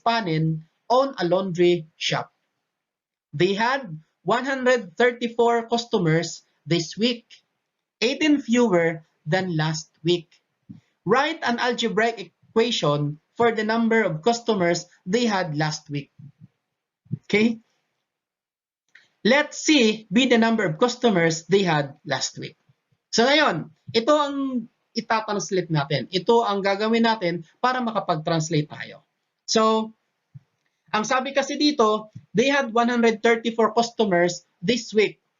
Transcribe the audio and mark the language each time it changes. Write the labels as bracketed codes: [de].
[en] Panin own a laundry shop. They had 134 customers this week, 18 fewer than last week. Write an algebraic equation for the number of customers they had last week. Okay? Let C be the number of customers they had last week. [tl] So ngayon, ito ang itatranslate natin. Ito ang gagawin natin para makapag-translate tayo. [en] So, [tl] ang sabi kasi dito, [en] they had 134 customers this week.